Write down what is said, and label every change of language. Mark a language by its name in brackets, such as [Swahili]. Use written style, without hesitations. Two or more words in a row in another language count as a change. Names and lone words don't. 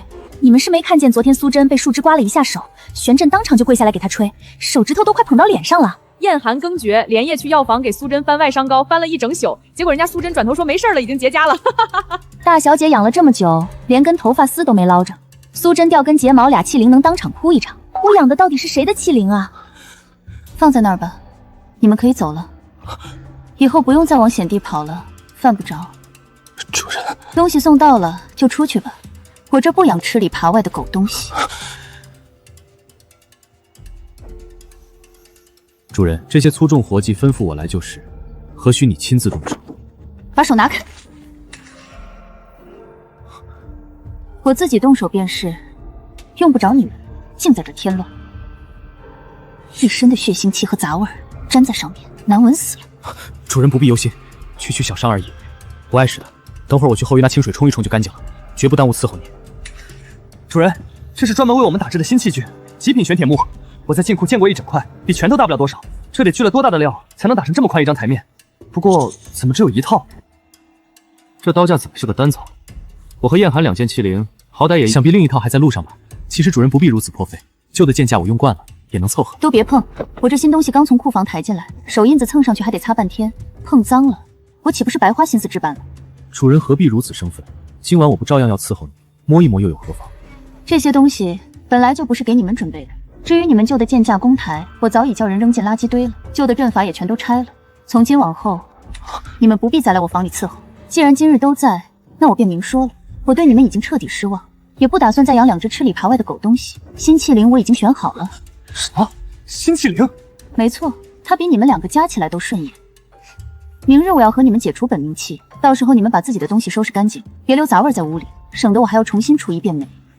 [Chinese] 你們是沒看見昨天蘇珍被樹枝刮了一下手，玄震當場就跪下來給他吹，手指頭都快捧到臉上了。燕寒更绝，連夜去藥房給蘇珍翻外傷膏，翻了一整宿，結果人家蘇珍轉頭說沒事了，已經結痂了。大小姐養了這麼久，連根頭髮絲都沒撈着，蘇珍掉根睫毛倆氣靈能當場哭一場。我養的到底是誰的氣靈啊？放在那兒吧，你們可以走了，以後不用再往險地跑了，犯不着。主人，東西送到了就出去吧，我这不養吃裡扒外的狗東西。主人，这些粗重活计吩咐我来就是，何須你親自動手？把手拿開！我自己動手便是，用不着你們，淨在這添亂。一身的血腥氣和雜味兒粘在上面，難聞死了。主人不必憂心，區區小傷而已，不礙事的。等會兒我去後院拿清水沖一沖就乾淨了，絕不耽誤伺候你。主人，這是專門為我們打製的新器具，極品玄鐵木。我在進庫見過一整塊，比拳頭大不了多少。這得去了多大的料，才能打成這麼寬一張台面？不過怎麼只有一套？這刀架怎麼是個單槽？我和燕寒2件器靈，好歹也想必另一套還在路上吧。其實主人不必如此破費，舊的劍架我用慣了，也能湊合。都別碰，我這新東西剛從庫房抬進來，手印子蹭上去還得擦半天，碰髒了，我豈不是白花心思置辦了？主人何必如此生分？今晚我不照樣要伺候你，摸一摸又有何妨？這些東西本來就不是給你們準備的。至於你們舊的劍架弓台，我早已叫人扔進垃圾堆了，舊的陣法也全都拆了。從今往後，你們不必再來我房裡伺候。既然今日都在，那我便明說了，我對你們已經徹底失望，也不打算再養2隻吃裡扒外的狗東西。新器靈我已經選好了。什麼？新器靈？沒錯，它比你們2個加起來都順眼。明日我要和你們解除本命器，到時候你們把自己的東西收拾乾淨，別留雜味在屋裡，省得我還要重新除一遍霉。